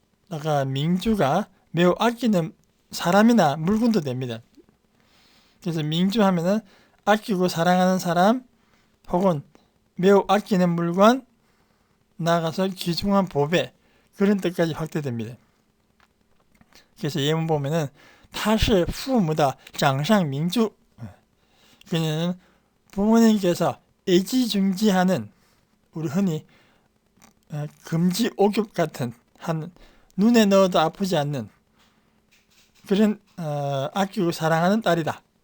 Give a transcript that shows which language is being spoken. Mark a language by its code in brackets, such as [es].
[ko] 아까 민주가 매우 아끼는 사람이나 물건도 됩니다. 그래서 민주 하면은 아끼고 사랑하는 사람 혹은 매우 아끼는 물건, 나아가서 귀중한 보배 그런 뜻까지 확대됩니다. 그래서 예문 보면은 [zh] 他是父母的掌上明珠. [ko] 그녀는 부모님께서 애지중지하는, 우리 흔히 금지 옥엽 같은 눈에 넣어도 아프지 않는 그런 아끼고 사랑하는 딸이다.